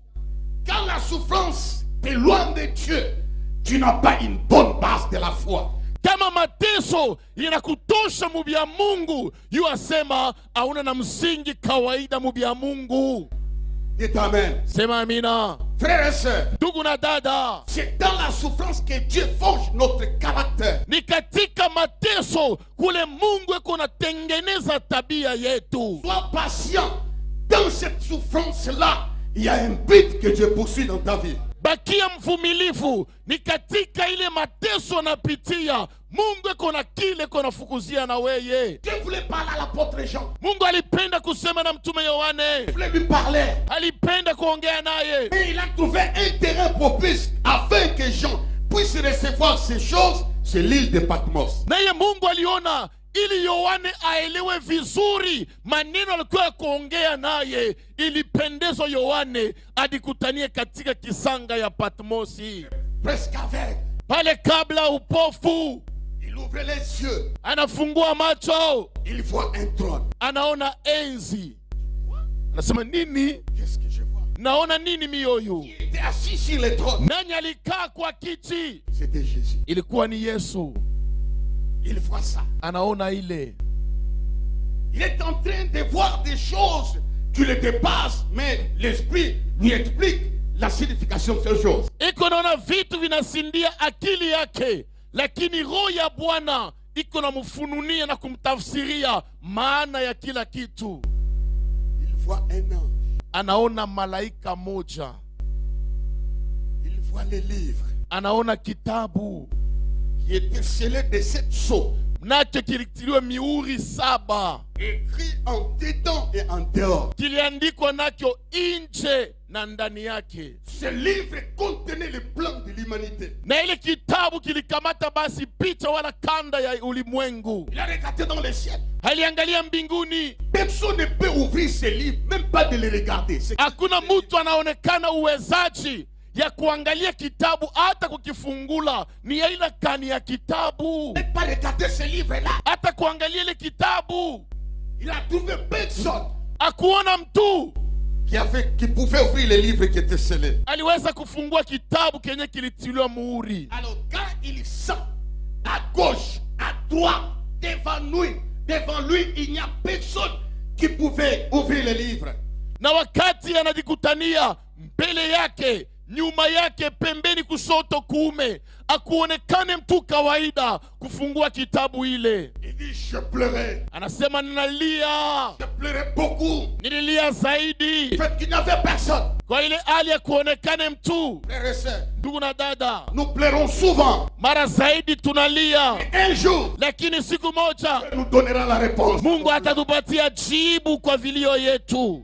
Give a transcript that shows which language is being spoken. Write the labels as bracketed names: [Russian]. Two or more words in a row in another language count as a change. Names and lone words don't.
[French] Quand la souffrance t'éloigne de Dieu, tu n'as pas une bonne base de la foi. [Swahili] Kama mateso inakutosha mubya Mungu, yu asema hauna na msingi kawaida mubya Mungu. [French] Dites amen. [Swahili] Sema amina. [French] Frères et sœurs, [Swahili] Ndugu na dada, [French] c'est dans la souffrance que Dieu forge notre caractère. [Swahili] ni katika mateso kule Mungu eko natengeneza tabia yetu. [French] Sois patient. Dans cette souffrance-là, il y a un but que Dieu poursuit dans ta vie. [Swahili] Bakia mvumilivu, ni katika ile mateso napitia Mungu eko na kile eko nafukuzia na weye. [French] Dieu voulait parler à l'apôtre Jean. [Swahili] Mungu alipenda kusema na mtume Yohane, [French] Il voulait lui parler. [Swahili] alipenda kuongea naye, [French] Et il a trouvé un terrain propice afin que Jean puisse recevoir ces choses sur l'île de Patmos. [Swahili] naye Mungu aliona ili Yohane aelewe vizuri maneno alikuwa ya kuongea naye, ilipendezwa Yohane adikutanie katika kisanga ya Patmosi. [French] Presque aveugle. [Swahili] Pale kabla upofu, [French] Il ouvre les yeux. [Swahili] anafungua macho, [French] Il voit un trône. [Swahili] anaona enzi. Anasema nini? [French] Qu'est-ce que je vois? [Swahili] Naona nini mioyo? [French] Il était assis sur le trône. [Swahili] Nani alikaa kwa kiti? [French] C'était Jésus. [Swahili] Ilikuwa ni Yesu. [French] Il voit ça. [Swahili] Anaona ile. [French] Il est en train de voir des choses qui le dépassent, mais l'esprit lui explique la signification de ces choses. [Swahili] Iko naona vitu vinasindia akili yake, lakini roho ya Bwana iko na mfununia na kumtafsiria maana ya kila kitu. [French] Il voit un ange. [Swahili] Anaona malaika moja. [French] Il voit les livres [Swahili] Anaona kitabu [French] qui étaient scellés de 7 sceaux, [Swahili] nacho kilitiliwa mihuri 7, [French] écrits en dedans et en dehors. [Swahili] kiliandikwa nacho nje na ndani yake. [French] Ce livre contenait le plan de l'humanité. [Swahili] Na ile kitabu kilikamata basi picha wala kanda ya ulimwengu. [French] Il a regardé dans le ciel. [Swahili] Aliangalia mbinguni. [French] Personne ne peut ouvrir ce livre, même pas de le regarder. [Swahili] Hakuna mtu anaonekana uwezaji ya kuangalia kitabu hata kukifungula. Ni aina kani ya kitabu, [French] Ne pas regarder ce livre-là. [Swahili] hata kuangalia ile kitabu. [French] Il a trouvé personne [Swahili] Akuona mtu [French] qui pouvait ouvrir les livres qui étaient scellés. [Swahili] aliweza kufungua kitabu kenye kilitiliwa muhuri. [French] Alors quand il sent à gauche, à droite, devant lui, il n'y a personne qui pouvait ouvrir le livre. [Swahili] Na wakati anajikutania mbele yake, nyuma yake, pembeni, kushoto, kuume, akuonekane mtu kawaida kufungua kitabu ile. [French] Il dit, je pleurais. [Swahili] Anasema ninalia, [French] Je pleurais beaucoup. [Swahili] nililia zaidi [French] En fait, qu'il n'y avait personne. [Swahili] kwa ile hali ya kuonekane mtu. [French] Frères et sœurs, [Swahili] Ndugu na dada, [French] nous pleurons souvent. [Swahili] mara zaidi tunalia, [French] Un jour, [Swahili] lakini siku moja [French] Dieu nous donnera la réponse. [Swahili] Mungu atatupatia jibu kwa vilio yetu.